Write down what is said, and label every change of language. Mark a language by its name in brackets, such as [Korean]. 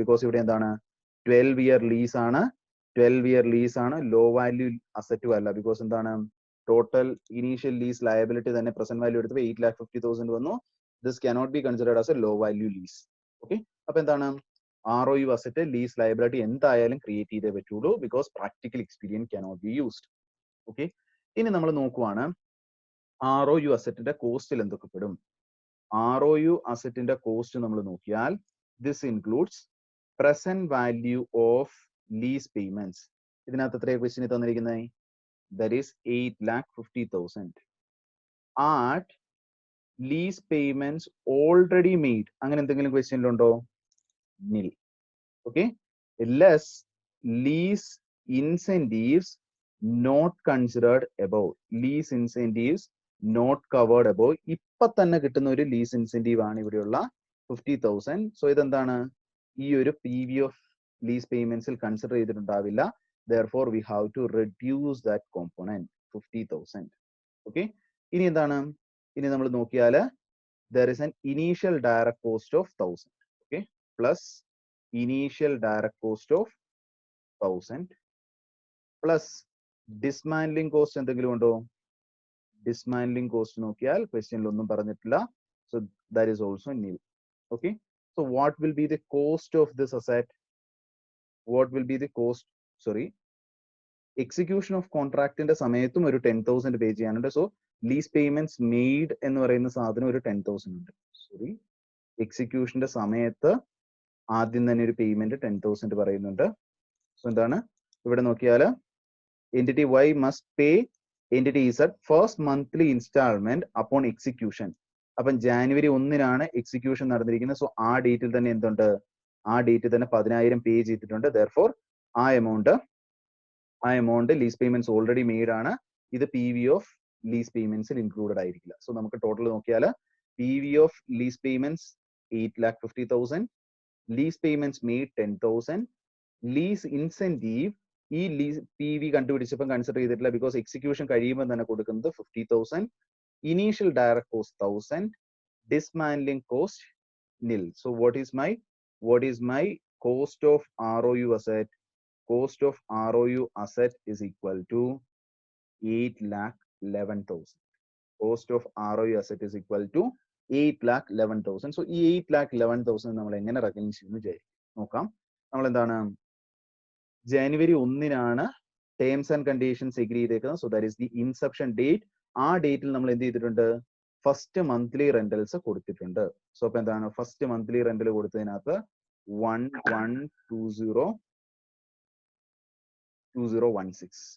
[Malayalam] Because ഇവിടെ എന്താണ് 12-year lease ആണ്. 12-year ലീസ് ആണ്, ലോ വാല്യൂ അസറ്റും അല്ല. ബിക്കോസ് എന്താണ് ടോട്ടൽ ഇനീഷ്യൽ ലീസ് ലയബിലിറ്റി തന്നെ പ്രസന്റ് വാല്യൂ എടുത്തപ്പോൾ 8,50,000 വന്നു. [English] This cannot be considered as a low value lease. [Malayalam] Okay, അപ്പൊ എന്താണ് ROU അസറ്റ് ലീസ് ലയബിലിറ്റി എന്തായാലും ക്രിയേറ്റ് ചെയ്തേ പറ്റുള്ളൂ. [English] Because practical experience cannot be used. [Malayalam] Okay, ഇനി നമ്മൾ നോക്കുവാണ് ROU അസറ്റിന്റെ കോസ്റ്റിൽ എന്തൊക്കെ പെടും. ROU അസറ്റിന്റെ കോസ്റ്റ് നമ്മൾ നോക്കിയാൽ [English] This includes present value of lease payments. [Malayalam] ഇതിനകത്ത് എത്രയാണ് ക്വസ്റ്റ്യൻ തന്നിരിക്കുന്നത്? [English] That is 8,50,000. At lease payments already made. [Malayalam] അങ്ങനെ എന്തെങ്കിലും ക്വസ്റ്റ്യനിലുണ്ടോ? നിൽ. [English] Okay, less lease incentives not considered above. Lease incentives not covered above. [Malayalam] ഇപ്പൊ തന്നെ കിട്ടുന്ന ഒരു ലീസ് ഇൻസെന്റീവ് ആണ് ഇവിടെയുള്ള 50,000. സോ ഇതെന്താണ് ഈ ഒരു PV of lease പേയ്മെന്റ്സിൽ consider ചെയ്തിട്ടുണ്ടാവില്ല. [English] Therefore we have to reduce that component 50,000. [Malayalam] Okay, ഇനി എന്താണ്? ഇനി നമ്മൾ നോക്കിയാൽ [English] there is an initial direct cost of 1,000. Okay, plus initial direct cost of 1,000 plus dismantling cost [Malayalam] എന്തെങ്കിലും ഉണ്ടോ? ഡിസ്മാൻഡ്ലിംഗ് കോസ്റ്റ് നോക്കിയാൽ ക്വസ്റ്റ്യനിൽ ഒന്നും പറഞ്ഞിട്ടില്ല. [English] So that is also nil. Okay, so what will be the cost of this asset? What will be the cost? [Malayalam] Sorry, execution of കോൺട്രാക്ടിന്റെ സമയത്തും ഒരു 10,000 പേ ചെയ്യാനുണ്ട്. So lease payments made എന്ന് പറയുന്ന സാധനം ഒരു 10,000 ഉണ്ട്. സോറി, എക്സിക്യൂഷന്റെ സമയത്ത് ആദ്യം തന്നെ ഒരു പേയ്മെന്റ് 10,000 പറയുന്നുണ്ട്. സോ എന്താണ് ഇവിടെ നോക്കിയാൽ [English] entity Y must pay entity Z first monthly installment upon execution. [Malayalam] അപ്പം ജാനുവരി 1-നാണ് എക്സിക്യൂഷൻ നടന്നിരിക്കുന്നത്. സോ ആ ഡേറ്റിൽ തന്നെ എന്തുണ്ട്? ആ ഡേറ്റിൽ തന്നെ 10,000 പേ ചെയ്തിട്ടുണ്ട്. [English] Therefore [Malayalam] ആ amount lease payments already made ആണ്. ഇത് PV ഓഫ് ലീസ് പേയ്മെന്റ്സിൽ ഇൻക്ലൂഡഡ് ആയിരിക്കില്ല. സോ നമുക്ക് ടോട്ടൽ നോക്കിയാൽ PV of lease payments 8,50,000, lease payments made 10,000, lease incentive ഈ ലീസ് PV കണ്ടുപിടിച്ചപ്പോൾ കൺസിഡർ ചെയ്തിട്ടില്ല. ബിക്കോസ് എക്സിക്യൂഷൻ കഴിയുമ്പോൾ തന്നെ കൊടുക്കുന്നത് 50,000, initial direct cost 1,000, dismantling cost nil. [English] So what is my cost of ROU asset? Cost of ROU asset is equal to 8,11,000. Cost of ROU asset is equal to 8,11,000. [Malayalam] So ഈ 8,11,000 നമ്മൾ എങ്ങനെ recognise ചെയ്യുന്നു നോക്കാം. നമ്മൾ എന്താണ് ജനുവരി 1-നാണ് ടേംസ് ആൻഡ് കണ്ടീഷൻസ് എഗ്രി ചെയ്തേക്കുന്നത്. So that is the inception date. ആ ഡേറ്റിൽ നമ്മൾ എന്ത് ചെയ്തിട്ടുണ്ട്? ഫസ്റ്റ് മന്ത്ലി റെന്റൽസ് കൊടുത്തിട്ടുണ്ട്. സോ അപ്പൊ എന്താണ് ഫസ്റ്റ് മന്ത്ലി റെന്റൽ കൊടുത്തതിനകത്ത് 112016.